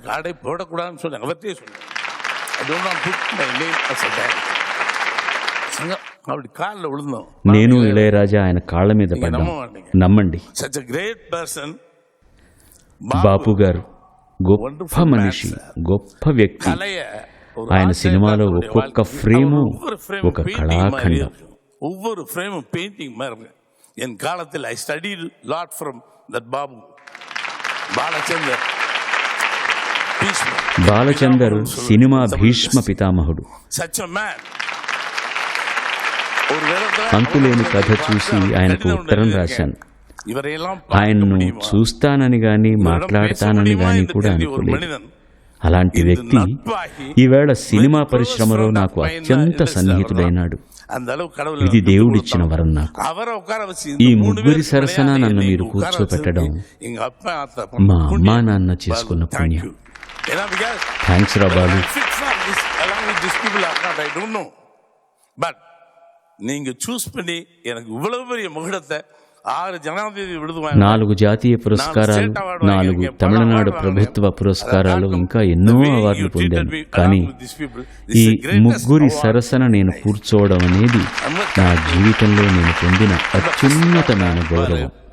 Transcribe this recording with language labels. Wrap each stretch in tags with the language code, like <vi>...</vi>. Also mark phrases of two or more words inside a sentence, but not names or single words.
<te>నేను ఇళయరాజా ఆయన కాళ్ళ మీద పడ్డాం. నమ్మండి, బాపు గారు గొప్ప మనిషి, గొప్ప వ్యక్తి. ఆయన సినిమాలో ఒక్కొక్క ఫ్రేము ఒక కళాఖండం.</te> <ta>ஒவ்வொரு ஃப்ரேமும் பெயிண்டிங் மாதிரி. என் காலத்தில்</ta> <en>I studied lot from that</en> <ta>பாபு</ta> <te>బాలచందర్ సినిమా భీష్మ పితామహుడు. అంతులేని కథ చూసి ఆయనకు ఉత్తరం రాశాను. ఆయన్ను చూస్తానని గాని మాట్లాడతానని గాని కూడా అనుకోలేదు. అలాంటి వ్యక్తి ఈవేళ సినిమా పరిశ్రమలో నాకు అత్యంత సన్నిహితుడైనాడు. ఇది దేవుడిచ్చిన వరం నాకు. ఈ ముగ్గురి సరసన నన్ను మీరు కూర్చోపెట్టడం మా అమ్మా నాన్న చేసుకున్న పుణ్యం. థ్యాంక్స్ రా బాలు.</te> <ta>நீங்க சூஸ் பண்ணி எனக்கு இவ்வளவு பெரிய முகடத்தை 6</ta> <te>జనాధిపతి విడుదల, 4 జాతీయ పురస్కారాలు, 4 తమిళనాడు ప్రభుత్వ పురస్కారాలు, ఇంకా ఎన్నో అవార్డులు పొందాను. కానీ ఈ ముగ్గురి సరసన నేను కూర్చోవడం అనేది నా జీవితంలో నేను పొందిన అత్యున్నతమైన గౌరవం.</te>